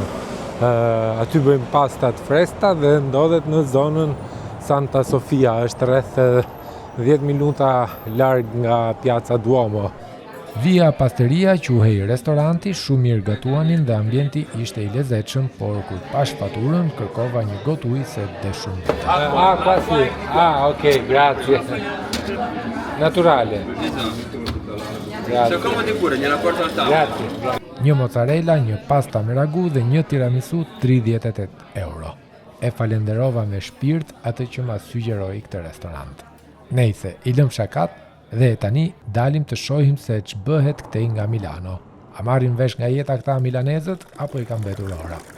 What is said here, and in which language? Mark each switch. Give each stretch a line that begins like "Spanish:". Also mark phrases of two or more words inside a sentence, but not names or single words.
Albanian: Aty bëjmë pastat fresta dhe ndodhet në zonën Santa Sofia, është rreth 10 minuta larg nga Piazza Duomo. Via Pasteria quhej restoranti, shumë mirë gatuanin dhe ambienti ishte i lezetshëm, por kur pash faturën kërkova një gotë ujë se de shumë.
Italian: Quasi. Ok, grazie. Naturale. C'è comodi pure, gliela porto al tavolo. Grazie.
Albanian: Një mozzarella, një pasta me ragu dhe një tiramisu 38 euro. E falenderova me shpirt atë që ma sugjeroi këtë restorant. Nejse, i lëm shakat dhe tani dalim të shohim se ç'bëhet këtej nga Milano. A marrin vesh nga jeta këta milanezët apo i kanë mbetur ora?